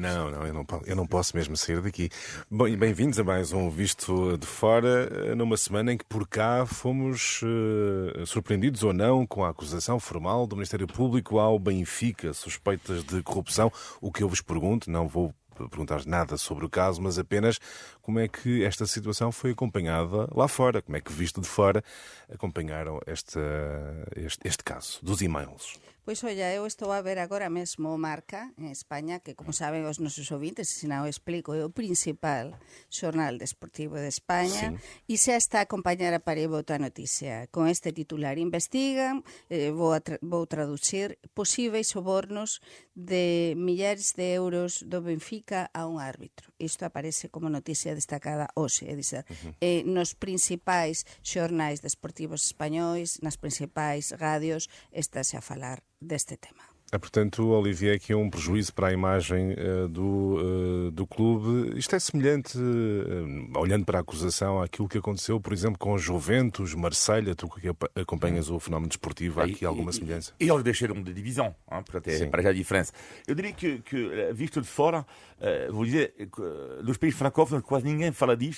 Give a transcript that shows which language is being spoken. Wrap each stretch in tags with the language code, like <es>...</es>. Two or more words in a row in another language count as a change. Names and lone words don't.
<pt>Não, eu não posso mesmo sair daqui. Bom, e bem-vindos a mais um Visto de Fora, numa semana em que por cá fomos surpreendidos ou não com a acusação formal do Ministério Público ao Benfica, suspeitas de corrupção. O que eu vos pergunto, não vou perguntar nada sobre o caso, mas apenas como é que esta situação foi acompanhada lá fora, como é que, visto de fora, acompanharam este caso dos e-mails. Pois, olha, eu estou a ver agora mesmo o Marca,</pt> <gl>en España, que, como saben os nosos ouvintes, se non o explico, é o principal xornal desportivo de España, e xa está a acompañar a Pariboto a noticia. Con este titular investigan, vou traducir, posíveis sobornos de millares de euros do Benfica a un árbitro. Isto aparece como noticia destacada hoxe, é dizer, nos principais xornais desportivos españois, nas principais radios, estáse a falar deste tema.</gl> <pt>Portanto, Olivier, aqui é um prejuízo para a imagem do clube. Isto é semelhante, olhando para a acusação, àquilo que aconteceu, por exemplo, com Juventus, Marselha. Tu que acompanhas o fenómeno desportivo, há aqui alguma semelhança? Eles deixaram de divisão, para já a diferença. Eu diria que visto de fora, vou dizer, dos países francófonos quase ninguém fala disto.</pt>